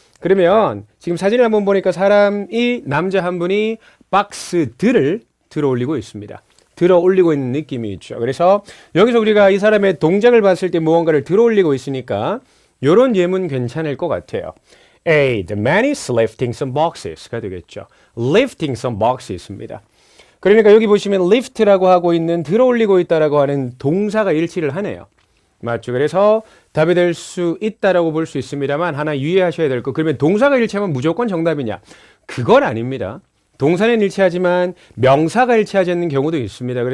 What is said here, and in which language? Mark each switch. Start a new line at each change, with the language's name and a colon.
Korean: 그러면 지금 사진을 한번 보니까 사람이 남자 한 분이 박스들을 들어 올리고 있습니다. 들어 올리고 있는 느낌이 있죠. 그래서 여기서 우리가 이 사람의 동작을 봤을 때 무언가를 들어 올리고 있으니까 이런 예문 괜찮을 것 같아요.
English: A. The man is lifting some boxes가
Korean: 되겠죠.
English: Lifting some boxes입니다.
Korean: 그러니까 여기 보시면 lift라고 하고 있는 들어 올리고 있다라고 하는 동사가 일치를 하네요. 맞죠? 그래서 답이 될 수 있다라고 볼 수 있습니다만 하나 유의하셔야 될 거. 그러면 동사가 일치하면 무조건 정답이냐? 그건 아닙니다. 동사는 일치하지만 명사가 일치하지 않는 경우도 있습니다.